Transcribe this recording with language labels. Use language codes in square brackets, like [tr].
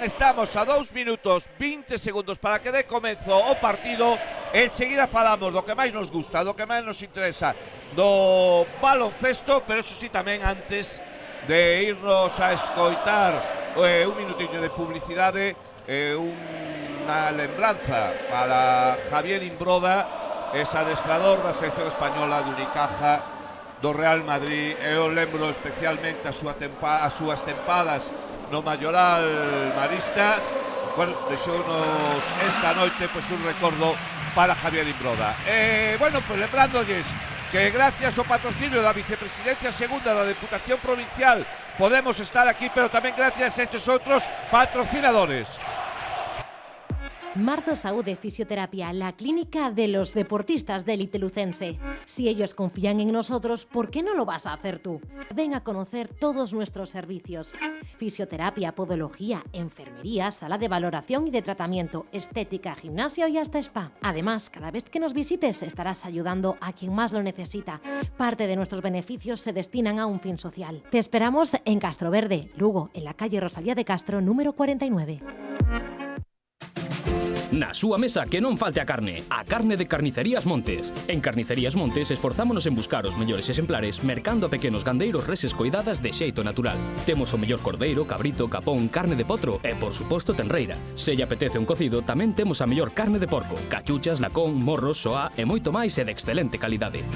[gl] Estamos a 2 minutos 20 segundos para que dé comezo o partido. Enseguida falamos do que máis nos gusta, do que máis nos interesa do baloncesto, pero eso sí, tamén antes de irnos a escoitar un minutiño de publicidade, unha lembranza para Javier Imbroda, es adestrador da selección española de Unicaja, do Real Madrid. Eu lembro especialmente as súas tempadas no Mayoral Maristas. Bueno, deixounos esta noite pois un recordo para Javier Imbroda. Bueno, pues lembrándoles que gracias ao patrocinio da Vicepresidencia Segunda da Deputación Provincial podemos estar aquí, pero tamén gracias a estes outros patrocinadores. [es] Marzo Saúde Fisioterapia, la clínica de los deportistas de élite lucense. Si ellos confían en nosotros, ¿por qué no lo vas a hacer tú? Ven a conocer todos nuestros servicios. Fisioterapia, podología, enfermería, sala de valoración y de tratamiento, estética, gimnasio y hasta spa. Además, cada vez que nos visites estarás ayudando a quien más lo necesita. Parte de nuestros beneficios se destinan a un fin social. Te esperamos en Castroverde, Lugo, en la calle Rosalía de Castro, número 49. [gl] Na súa mesa que non falte a carne de Carnicerías Montes. En Carnicerías Montes esforzámonos en buscar os mellores exemplares mercando a pequenos gandeiros reses coidadas de xeito natural. Temos o mellor cordeiro, cabrito, capón, carne de potro e, por suposto, tenreira. Se lle apetece un cocido, tamén temos a mellor carne de porco, cachuchas, lacón, morros, soá e moito máis e de excelente calidade.